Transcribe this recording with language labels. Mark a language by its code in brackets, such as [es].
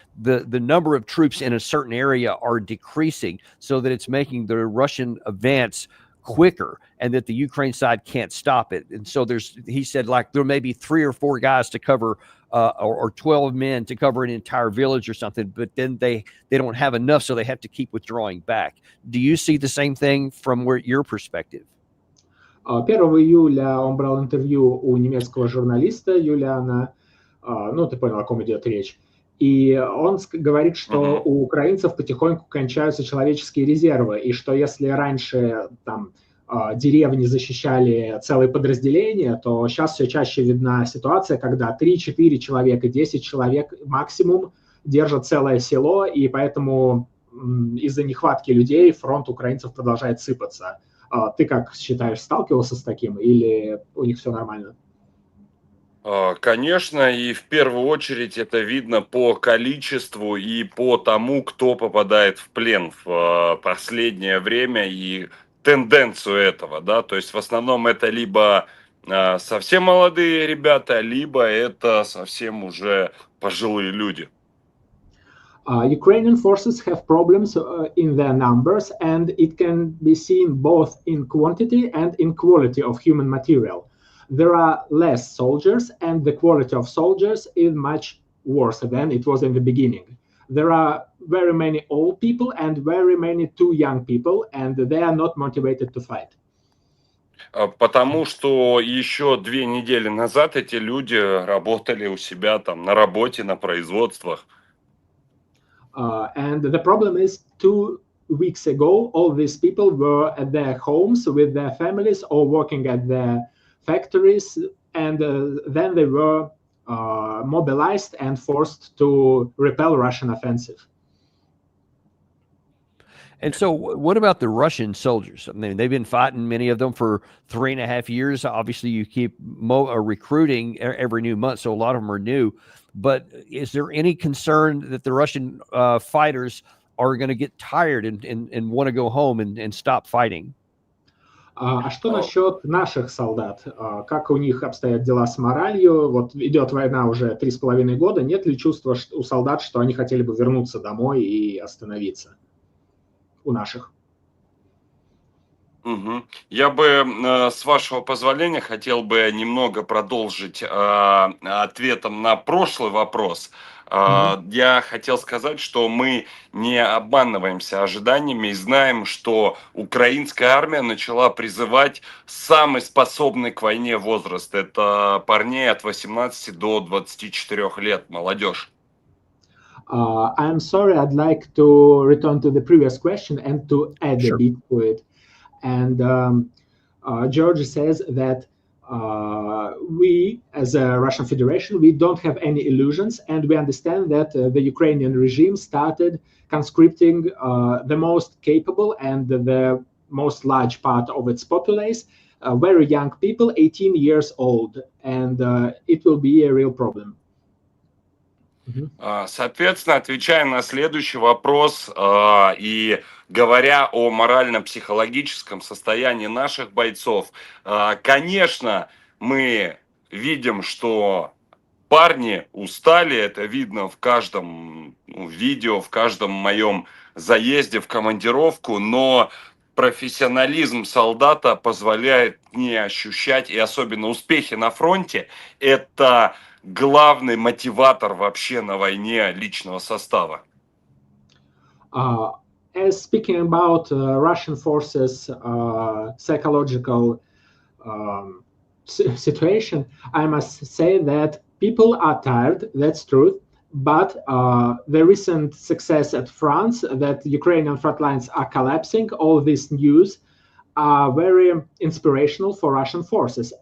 [en] the number of troops in a certain area are decreasing, so that it's making the Russian advance quicker, and that the Ukraine side can't stop it. And so he said, like, there may be 3 or 4 guys to cover, or 12 men to cover an entire village or something, but then they don't have enough, so they have to keep withdrawing back. Do you see the same thing from your perspective? [ru] 1 июля он брал интервью у немецкого журналиста Юлиана, ну, ты понял, о ком идет речь. И он говорит, что у украинцев потихоньку кончаются человеческие резервы, и что если раньше там деревни защищали целые подразделения, то сейчас все чаще видна ситуация, когда 3-4 человека, 10 человек максимум держат целое село, и поэтому из-за нехватки людей фронт украинцев продолжает сыпаться. Ты как считаешь, сталкивался с таким, или у них все нормально? Конечно, и в первую очередь это видно по количеству и по тому, кто попадает в плен в последнее время, и тенденцию этого, да, то есть в основном это либо совсем молодые ребята, либо это совсем уже пожилые люди. [en] Ukrainian forces have problems in their numbers, and it can be seen both in quantity and in quality of human material. There are less soldiers, and the quality of soldiers is much worse than it was in the beginning. There are very many old people and very many too young people, and they are not motivated to fight. [ru] Потому что еще 2 недели назад эти люди работали у себя там на работе, на производствах. [en] And the problem is 2 weeks ago, all these people were at their homes with their families or working at their factories, and then they were mobilized and forced to repel Russian offensive. And so what about the Russian soldiers? I mean, they've been fighting, many of them, for 3.5 years. Obviously, you keep recruiting every new month, so a lot of them are new. But is there any concern that the Russian fighters are going to get tired and want to go home and stop fighting? [ru] А что насчет наших солдат? Как у них обстоят дела с моралью? Вот идет война уже 3,5 года. Нет ли чувства у солдат, что они хотели бы вернуться домой и остановиться? У наших. Я бы, с вашего позволения, хотел бы немного продолжить ответом на прошлый вопрос. Я хотел сказать, что мы не обманываемся ожиданиями и знаем, что украинская армия начала призывать самый способный к войне возраст. Это парней от 18 до 24 лет, молодежь. [en] I'm sorry, I'd like to return to the previous question and to add a bit to it. And George says that we, as a Russian Federation, we don't have any illusions, and we understand that the Ukrainian regime started conscripting the most capable and the most large part of its populace, very young people, 18 years old, and it will be a real problem. [ru] Соответственно, отвечая на следующий вопрос и говоря о морально-психологическом состоянии наших бойцов, конечно, мы видим, что парни устали, это видно в каждом видео, в каждом моем заезде в командировку, но профессионализм солдата позволяет не ощущать, и особенно успехи на фронте, это главный мотиватор вообще на войне личного состава. [en] As speaking about Russian forces' psychological situation, I must say that people are tired, that's true, but the recent success at France, that Ukrainian front lines are collapsing, all this news are very inspirational for Russian forces.